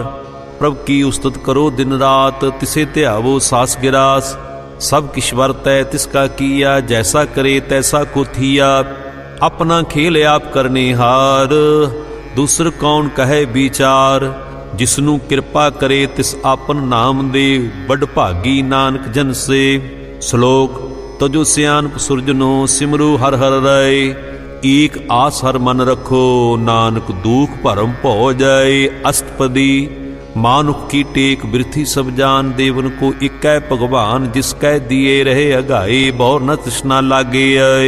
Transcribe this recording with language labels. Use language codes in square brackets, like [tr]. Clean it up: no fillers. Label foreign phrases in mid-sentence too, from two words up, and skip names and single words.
[pa] ਪ੍ਰਭ ਕੀ ਉਸਤਤ ਕਰੋ ਦਿਨ ਰਾਤ ਤਿਸੇ ਧਿਆਵੋ ਸਾਸ ਗਿਰਾਸ। ਸਭ ਕਿਛ ਵਰਤੈ ਤਿਸਕਾ ਕੀਆ ਜੈਸਾ ਕਰੇ ਤੈਸਾ ਕੋ ਥੀਆ। ਅਪਨਾ ਖੇਲ ਆਪ ਕਰਨੇ ਹਾਰ ਦੂਸਰ ਕਉਨ ਕਹੇ ਬੀਚਾਰ। ਜਿਸਨੁ ਕ੍ਰਿਪਾ ਕਰੇ ਤਿਸ ਆਪਨ ਨਾਮ ਦੇ ਬਡ ਭਾਗੀ ਨਾਨਕ ਜਨ ਸੇ। ਸਲੋਕ ਤਜੋ ਸਿਆਨਪ ਸੁਰਜਨੋ ਸਿਮਰੁ ਹਰ ਹਰ ਰਾਇ। ਏਕ ਆਸ ਹਰ ਮਨ ਰਖੋ ਨਾਨਕ ਦੁਖ ਭਰਮ ਭਉ ਜਾਇ। ਅਸਟਪਦੀ ਮਾਨੁਖ ਕੀ ਟੇਕ ਬਿਰਥੀ ਸਭ ਜਾਨ ਦੇਵਨ ਕੋ ਇਕੈ ਭਗਵਾਨ। ਜਿਸਕੈ ਦੀਏ ਰਹੇ ਅਘਾਏ ਬਹੁਰ ਨ ਤ੍ਰਿਸਨਾ ਲਾਗੇ ਆਏ।